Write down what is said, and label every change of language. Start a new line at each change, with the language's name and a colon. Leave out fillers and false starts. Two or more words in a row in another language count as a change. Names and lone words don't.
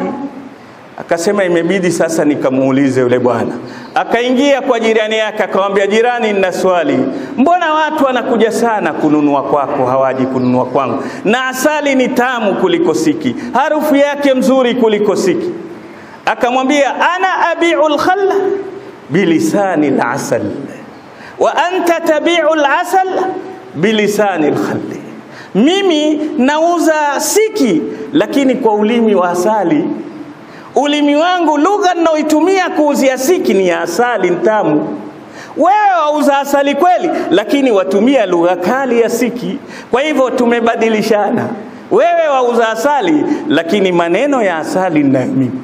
Swahili: Akasema imebidi sasa nikamuulize yule bwana. Akaingia kwa jirani yake akamwambia, jirani, nina swali, mbona watu wanakuja sana kununua kwako, hawaji kununua kwangu? Na asali ni tamu kuliko siki, harufu yake mzuri kuliko siki.
Arabic: أكامو امبيا، أنا أبيع الخل بلسان العسل وأنت تبيع العسل بلسان الخل.
Swahili: Mimi nauza siki lakini kwa ulimi wa asali. Ulimi wangu, lugha ninayoitumia kuuzia siki ni ya asali ntamu. Wewe wauza asali kweli, lakini watumia lugha kali ya siki. Kwa hivyo tumebadilishana. Wewe wauza asali lakini maneno ya asali ninayo mimi.